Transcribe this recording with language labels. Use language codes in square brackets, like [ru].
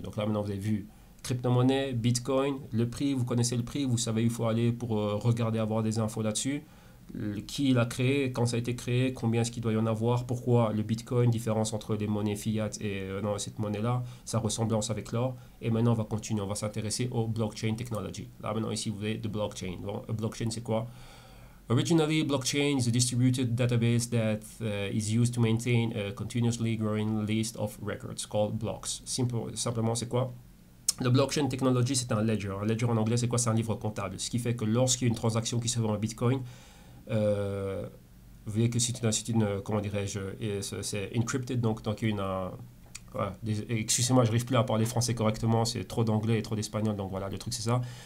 [fr] Donc là, maintenant, vous avez vu crypto-monnaie, Bitcoin, le prix, vous connaissez le prix, vous savez où il faut aller pour regarder, avoir des infos là-dessus. Qui l'a créé, quand ça a été créé, combien est-ce qu'il doit y en avoir, pourquoi le Bitcoin, différence entre les monnaies fiat et cette monnaie-là, sa ressemblance avec l'or. Et maintenant, on va continuer, on va s'intéresser au blockchain technology. Là, maintenant, ici, vous voyez, de blockchain. Bon, blockchain, c'est quoi? [en] Originally, blockchain is a distributed database that is used to maintain a continuously growing list of records called blocks. [fr] Simplement, c'est quoi? Le blockchain technology, c'est un ledger. Un ledger en anglais, c'est quoi? C'est un livre comptable. Ce qui fait que lorsqu'il y a une transaction qui se fait en Bitcoin, vous voyez que c'est une comment dirais-je, c'est encrypted, donc il y a voilà, excusez-moi, je n'arrive plus à parler français correctement, c'est trop d'anglais et trop d'espagnol, donc voilà, le truc c'est ça.